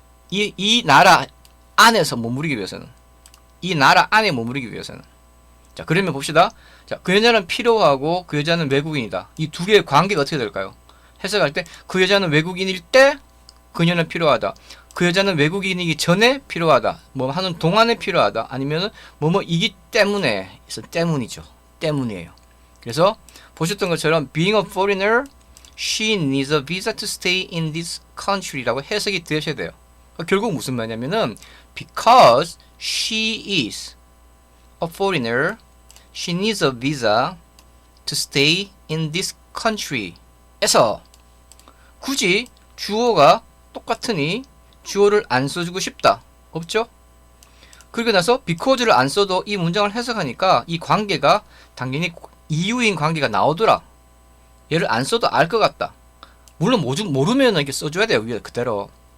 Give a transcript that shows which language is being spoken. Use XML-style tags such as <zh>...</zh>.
<ko>이 나라 안에서 머무르기 위해서는. 이 나라 안에 머무르기 위해서는. 자, 그러면 봅시다. 자, 그 여자는 필요하고 그 여자는 외국인이다. 이 두 개의 관계가 어떻게 될까요? 해석할 때 그 여자는 외국인일 때 그녀는 필요하다. 그 여자는 외국인이기 전에 필요하다. 뭐 하는 동안에 필요하다. 아니면은 뭐이기 때문에. 그래서 때문이죠. 때문이에요.</ko> <en>그래서 보셨던 것처럼 being a foreigner, she needs a visa to stay in this country</en> <ko>라고 해석이 되셔야 돼요. 결국 무슨 말이냐면은</ko> <en>because she is a foreigner, she needs a visa to stay in this country.</en> <ko>에서 굳이 주어가 똑같으니 주어를 안 써주고 싶다. 없죠? 그리고 나서 because를 안 써도 이 문장을 해석하니까 이 관계가 당연히 이유인 관계가 나오더라. 얘를 안 써도 알 것 같다. 물론 모르면 이렇게 써줘야 돼요. 위에 그대로.</ko>